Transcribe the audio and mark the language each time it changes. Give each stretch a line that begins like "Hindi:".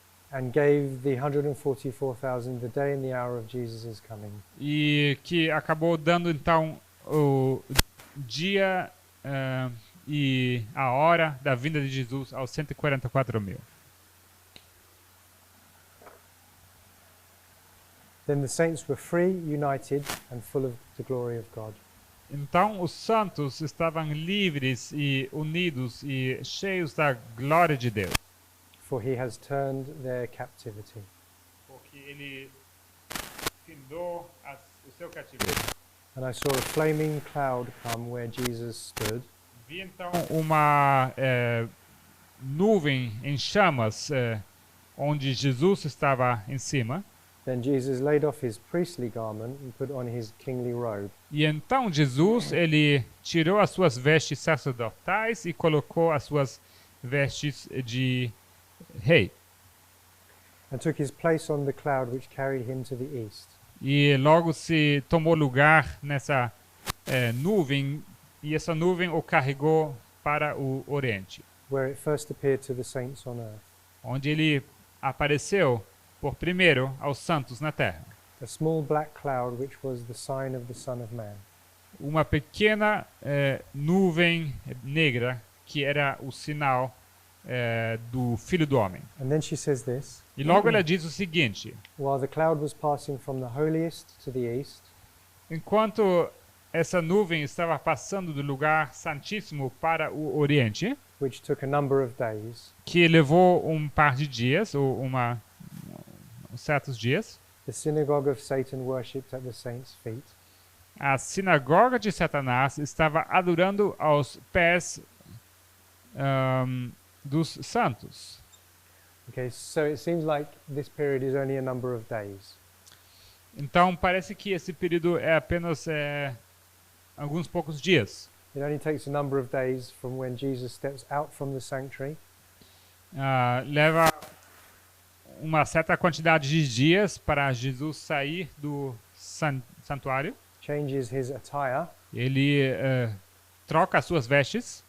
English: And gave the 144,000 the day and the hour of Jesus' coming.
Portuguese: E que acabou dando então o dia e a hora da vinda de Jesus aos 144.000.
English: Then the saints were free, united, and full of the glory of God.
Portuguese: Então os santos estavam livres e unidos e cheios da glória de Deus.
English: For he has turned their captivity.
Portuguese: Porque ele findou o seu cativeiro.
English: And I saw a flaming cloud come where Jesus stood.
Portuguese: Vi então uma nuvem em chamas onde Jesus estava em cima.
English: Then Jesus laid off his priestly garment and put on his kingly robe.
Portuguese: E então Jesus, ele tirou as suas vestes sacerdotais e colocou as suas vestes de rei.
English: And took his place on the cloud which carried him to the east.
Portuguese: E logo se tomou lugar nessa nuvem, e essa nuvem o carregou para o Oriente,
English: Where it first appeared to the saints on earth.
Portuguese: onde ele apareceu por primeiro aos santos na terra.
English: A small black cloud which was the sign of the Son of Man.
Portuguese: Uma pequena nuvem negra que era o sinal do Filho do Homem.
English: And then she says this,
Portuguese: E logo ela diz o seguinte:
English: while the cloud was passing from the holiest to the east,
Portuguese: enquanto essa nuvem estava passando do lugar santíssimo para o Oriente,
English: which took a number of days,
Portuguese: que levou um par de dias, ou certos dias,
English: the synagogue of Satan worshipped at the saints' feet.
Portuguese: a sinagoga de Satanás estava adorando aos pés dos santos.
English: Okay, so it seems like this period is only a number of days.
Portuguese: Então parece que esse período é apenas alguns poucos dias.
English: It only takes a number of days from when Jesus steps out from the sanctuary
Portuguese: Leva uma certa quantidade de dias para Jesus sair do santuário.
English: changes his attire,
Portuguese: Ele troca as suas vestes